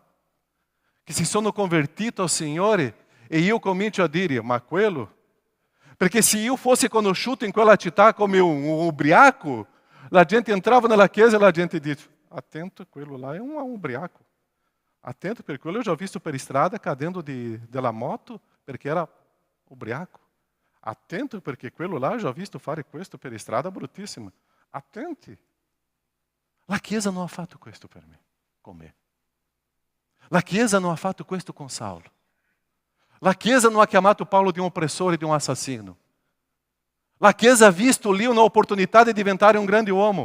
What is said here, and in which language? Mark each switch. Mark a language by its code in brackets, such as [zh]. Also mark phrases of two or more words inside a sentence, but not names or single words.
[it] Che si sono convertiti al Signore e io comincio a dire, ma quello? Perché se io fossi conosciuto in quella città come un ubriaco, la gente entrava nella chiesa e la gente dice, attento, quello là è un ubriaco. Attento, perché quello [pt] eu já [it] visto per strada cadendo della moto, perché era ubriaco. Attento, perché quello là [pt] eu já [it] visto fare questo per strada bruttissimo. Attenti. La Chiesa non ha fatto questo per me, con me. La Chiesa non ha fatto questo con Saulo. La Chiesa non ha chiamato Paolo di un oppressore, di un assassino. La Chiesa ha visto lì un'opportunità di diventare un grande uomo.